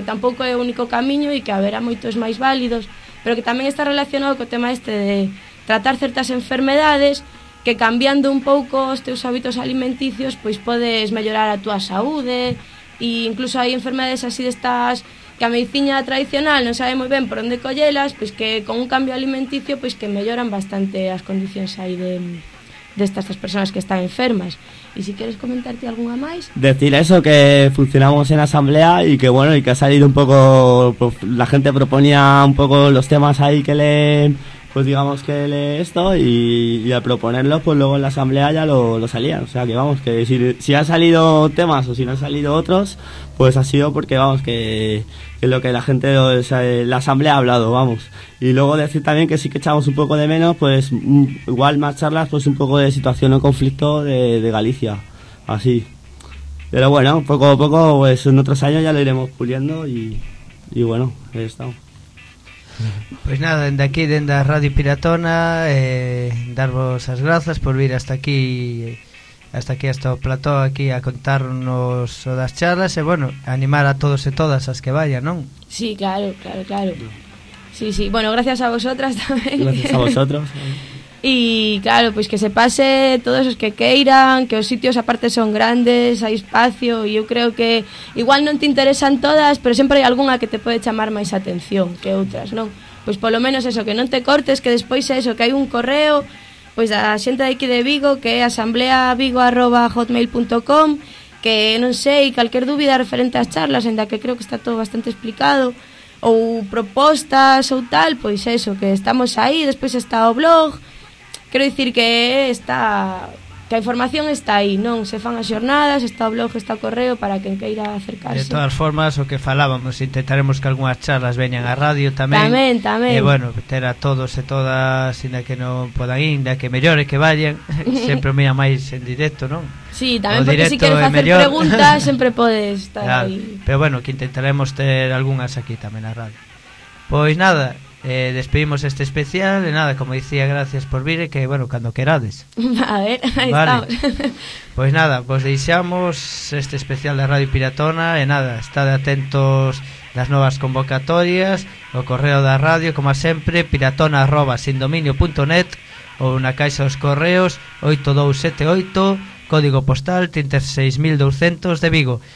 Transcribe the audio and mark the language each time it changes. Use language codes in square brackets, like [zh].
[gl] Que tampouco é o único camiño e que haberá moitos máis válidos, pero que tamén está relacionado co tema este de tratar certas enfermedades, que cambiando un pouco os teus hábitos alimenticios pois podes mellorar a túa saúde. E incluso hai enfermedades así destas que a medicina tradicional non sabe moi ben por onde collelas, pois que con un cambio alimenticio pois que melloran bastante as condicións aí destas persoas que están enfermas. E se queres comentarte algunha máis, [es] decir eso, que funcionamos en asamblea e que bueno, e que ha salido un pouco, la gente proponía un pouco los temas aí que le, pues digamos que lee esto, y al proponerlo, pues luego en la asamblea ya lo salían. O sea que vamos, que si han salido temas o si no han salido otros, pues ha sido porque vamos, que lo que la gente, o sea, la asamblea ha hablado, vamos. Y luego decir también que sí que echamos un poco de menos, pues igual más charlas, pues un poco de situación o conflicto de Galicia, así. Pero bueno, poco a poco, pues en otros años ya lo iremos puliendo y bueno, ahí estamos. [gl] Pois nada, dende aquí, dende a Radio Piratona, darvos as grazas por vir hasta aquí hasta o plató aquí a contarnos o das charlas, e bueno, animar a todos e todas as que vayan, non? Sí, claro. Sí, bueno, gracias a vosotras tamén. [es] Gracias a vosotros. [gl] E claro, pois que se pase todos os que queiran, que os sitios aparte son grandes, hai espacio, e eu creo que igual non te interesan todas, pero sempre hai algunha que te pode chamar máis atención que outras, non? Pois polo menos eso, que non te cortes, que despois é eso, que hai un correo pois da xente de aquí de Vigo, que é asambleavigo@hotmail.com, que non sei, calquer dúbida referente ás charlas, en da que creo que está todo bastante explicado, ou propostas ou tal, pois eso, que estamos aí, despois está o blog. Quero dicir que está, que a información está aí, non? Se fan as xornadas, está o blog, está o correo para quen queira acercarse. De todas formas, o que falábamos, intentaremos que algunhas charlas veñan a radio tamén. Tamén, tamén. E bueno, ter a todos e todas, inda que non podan ir, inda que mellore que vayan, sempre mira máis en directo, non? Sí, tamén, porque si queres facer preguntas, sempre podes estar claro, aí. Pero bueno, que intentaremos ter algunhas aquí tamén a radio. Pois nada, despedimos este especial. E nada, como dicía, gracias por vir. E que, bueno, cando querades. A ver, aí vale. Estamos. Pois nada, vos deixamos este especial da Radio Piratona. E nada, estade atentos das novas convocatorias, o correo da radio, como a sempre, piratona@sindominio.net, ou na caixa dos correos 8278, código postal 36200 de Vigo.